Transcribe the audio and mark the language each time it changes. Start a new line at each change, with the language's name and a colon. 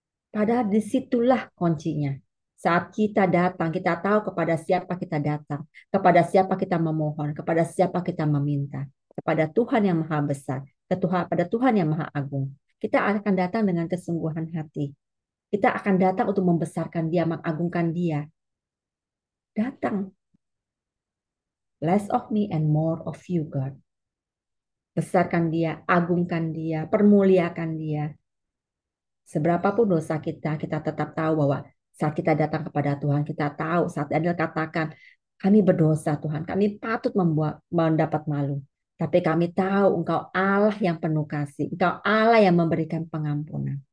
Indonesian: Padahal disitulah kuncinya. Saat kita datang, kita tahu kepada siapa kita datang. Kepada siapa kita memohon, kepada siapa kita meminta. Kepada Tuhan yang Maha Besar, pada Tuhan yang Maha Agung. Kita akan datang dengan kesungguhan hati. Kita akan datang untuk membesarkan Dia, mengagungkan Dia. Datang.
English: Less of me and more of you, God.
Indonesian: Besarkan Dia, agungkan Dia, permuliakan Dia. Seberapapun dosa kita tetap tahu bahwa saat kita datang kepada Tuhan, kita tahu saat Daniel katakan, kami berdosa Tuhan, kami patut membuat mendapat malu. Tapi kami tahu Engkau Allah yang penuh kasih, Engkau Allah yang memberikan pengampunan.